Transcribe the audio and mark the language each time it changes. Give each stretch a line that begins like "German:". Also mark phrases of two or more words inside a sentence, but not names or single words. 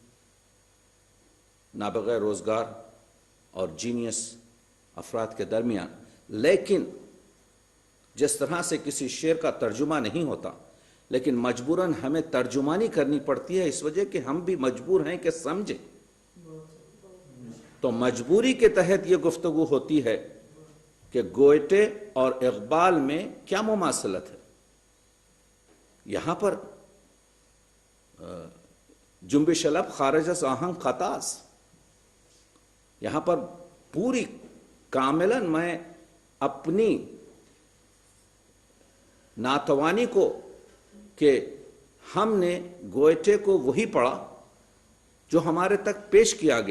Urdu: نابغہ روزگار اور جینیس افراد کے درمیان، لیکن جس طرح سے کسی شعر کا ترجمہ نہیں ہوتا، لیکن مجبوراً ہمیں ترجمانی کرنی پڑتی ہے، اس وجہ کہ ہم بھی مجبور ہیں کہ سمجھیں۔ تو مجبوری کے تحت یہ گفتگو ہوتی ہے کہ گوئٹے اور اقبال میں کیا مماثلت ہے۔ یہاں پر
Persian: جنبش لب خارج از آہنگ خطاس،
Urdu: یہاں پر پوری کاملاً میں اپنی ناتوانی کو کہ ہم نے گوئٹے کو وہی پڑھا جو ہمارے تک پیش کیا گیا۔